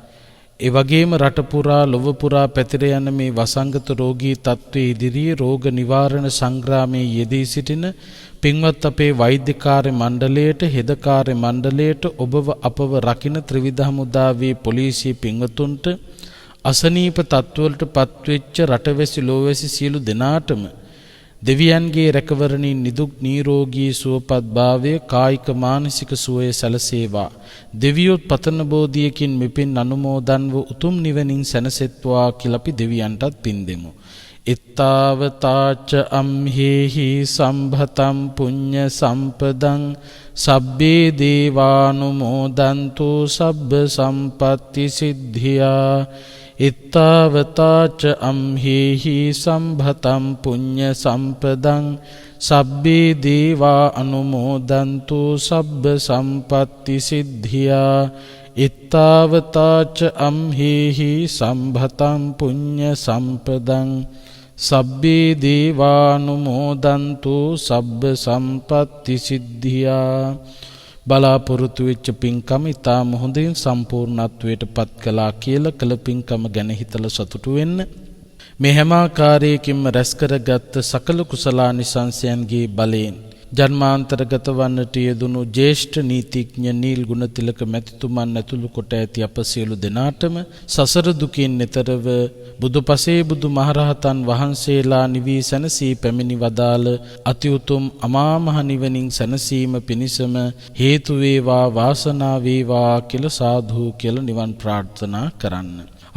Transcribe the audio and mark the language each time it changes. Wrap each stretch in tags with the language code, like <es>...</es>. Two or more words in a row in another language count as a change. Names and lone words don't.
<si>ඒ වගේම රට පුරා ලොව පුරා පැතිර යන මේ වසංගත රෝගී තත්ත්වයේ ඉදිරියේ රෝග නිවාරණ සංග්‍රාමයේ යෙදී සිටින පින්වත් අපේ වෛද්‍ය කාර්ය මණ්ඩලයට, හෙද කාර්ය මණ්ඩලයට, ඔබව අපව රකින්න ත්‍රිවිධ හමුදාවේ පොලිසිය පින්වතුන්ට, අසනීප තත්ත්වවලට පත්වෙච්ච රටවැසි ලෝවැසි සියලු දෙනාටම දෙවියන්ගේ රැකවරණින් නිදුක් නිරෝගී සුවපත් භාවය, කායික මානසික සුවය සැලසේවා. දෙවියොත් පතන බෝධියකින් මෙපින් අනුමෝදන්ව උතුම් නිවනින් සැනසෙත්වා කියලා අපි දෙවියන්ටත් පින් දෙමු.</si> <pi>ඉත්තාවතාච අම්හෙහි සම්භතම් පුඤ්ඤ සම්පදං සබ්බේ දේවානුමෝදන්තු සබ්බ සම්පත්ති සිද්ධියා. ඉත්තාවතාච අම්හෙහි සම්භතම් පුඤ්ඤ සම්පදං සබ්බේ දේවා අනුමෝදන්තු සබ්බ සම්පත්ති සිද්ධියා. ඉත්තාවතාච අම්හෙහි සම්භතම් පුඤ්ඤ සම්පදං සබ්බේ දේවානුමෝදන්තු සබ්බ සම්පත්ති සිද්ධියා.</pi> <si>බලාපොරොත්තු වෙච්ච පින්කම ඉතාම හොඳින් සම්පූර්ණත්වයට පත් කළා කියලා කළ පින්කම ගැන හිතලා සතුටු වෙන්න. මේ හැම ආකාරයකින්ම රැස් කරගත් සකල කුසලානිසංසයන්ගේ බලයෙන් ජන්මාන්තරගත වන්නට යෙදුණු ජ්‍යෙෂ්ඨ නීතිඥ නීල් ගුණතිලක මැතිතුමන් ඇතුළු කොට ඇති අප සියලු දෙනාටම සසර දුකින් එතරව බුදුපසේ බුදු මහරහතන් වහන්සේලා නිවී සැනසී පැමිණි වදාළ අති උතුම් අමා මහ නිවනින් සැනසීම පිණිසම හේතු වේවා වාසනාව වේවා කියලා සාදු කියලා නිවන් ප්‍රාර්ථනා කරන්න.</si>